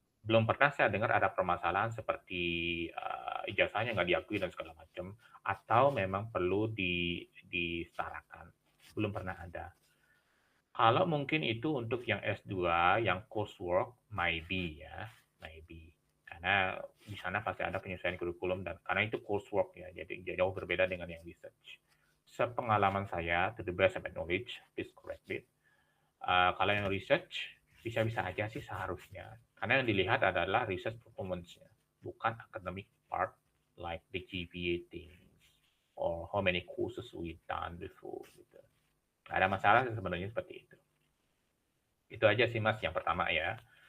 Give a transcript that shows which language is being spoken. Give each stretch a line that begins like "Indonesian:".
Indonesian: belum pernah saya dengar ada permasalahan seperti ijazahnya nggak diakui dan segala macam, atau memang perlu disetarakan. Belum pernah ada. Kalau mungkin itu untuk yang S2, yang coursework, maybe ya, maybe. Karena di sana pasti ada penyesuaian kurikulum dan karena itu coursework ya, jadi jauh berbeda dengan yang research. Sepengalaman saya,
English: to the best of my knowledge, please correct me.
Indonesian: Kalau yang research bisa-bisa aja sih seharusnya. Karena yang dilihat adalah
English: research performance-nya,
Indonesian: bukan
English: academic part like the GPA things or how many courses we done before. Gitu.
Indonesian: Ada masalah sebenarnya seperti itu. Itu aja sih Mas yang pertama ya.